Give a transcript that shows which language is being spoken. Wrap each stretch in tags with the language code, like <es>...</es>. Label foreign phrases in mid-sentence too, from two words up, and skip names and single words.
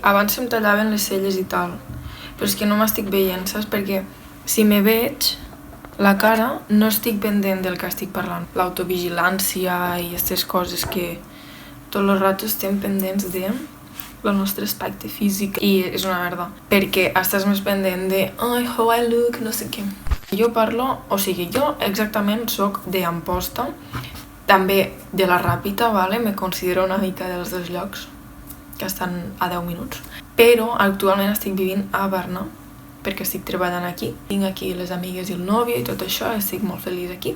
<ca>Abans se'm tallaven les celles i tal, però és que no m'estic veient, saps? Perquè si me veig la cara no estic pendent del que estic parlant. L'autovigilància i aquestes coses que tot el rato estem pendents de el nostre aspecte físic i és una merda, perquè estàs més pendent de</ca> <en>how I look,</en> <ca>no sé què. Jo parlo, o sigui, jo exactament soc d'Amposta, també de la Ràpita, ¿vale? Me considero una mica dels dos llocs, que estan a 10 minuts, però actualment estic vivint a Berna, perquè estic treballant aquí. Tinc aquí les amigues i el nòvio i tot això, estic molt feliç aquí.</ca>